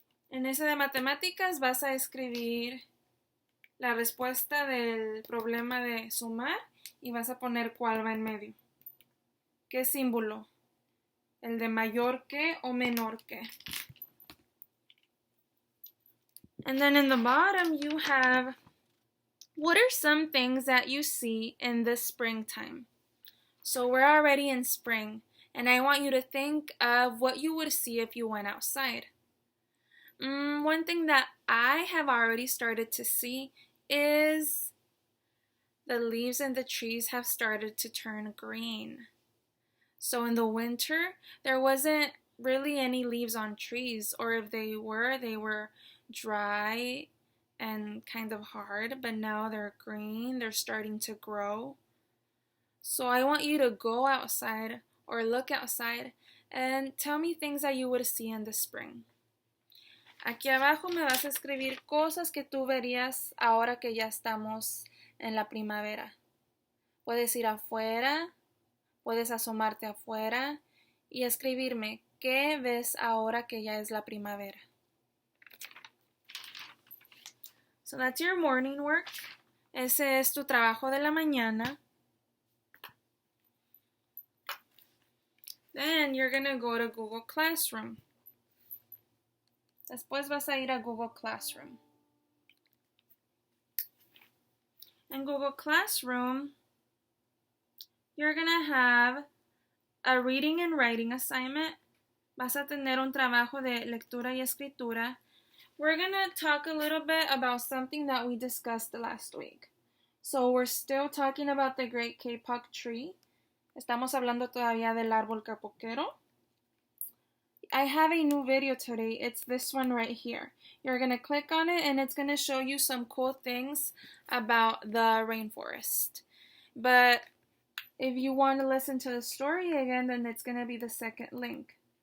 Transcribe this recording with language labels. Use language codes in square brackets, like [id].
[es] En ese de matemáticas vas a escribir la respuesta del problema de sumar y vas a poner cuál va en medio. ¿Qué símbolo? ¿El de mayor que o menor que? [en] And then in the bottom you have, what are some things that you see in the springtime? So we're already in spring, and I want you to think of what you would see if you went outside. One thing that I have already started to see is the leaves in the trees have started to turn green. So in the winter, there wasn't really any leaves on trees, or if they were dry and kind of hard, but now they're green, they're starting to grow. So I want you to go outside or look outside and tell me things that you would see in the spring. [es] Aquí abajo me vas a escribir cosas que tú verías ahora que ya estamos en la primavera. Puedes ir afuera, puedes asomarte afuera y escribirme qué ves ahora que ya es la primavera. [en] So that's your morning work. [es] Ese es tu trabajo de la mañana. [en] Then you're going to go to Google Classroom. [es] Después vas a ir a Google Classroom. [en] In Google Classroom, you're going to have a reading and writing assignment. [es] Vas a tener un trabajo de lectura y escritura. [en] We're going to talk a little bit about something that we discussed last week. So we're still talking about the great kapok tree. [es] Estamos hablando todavía del árbol capoquero. [en] I have a new video today. It's this one right here. You're going to click on it and it's going to show you some cool things about the rainforest. But if you want to listen to the story again, then it's going to be the second link.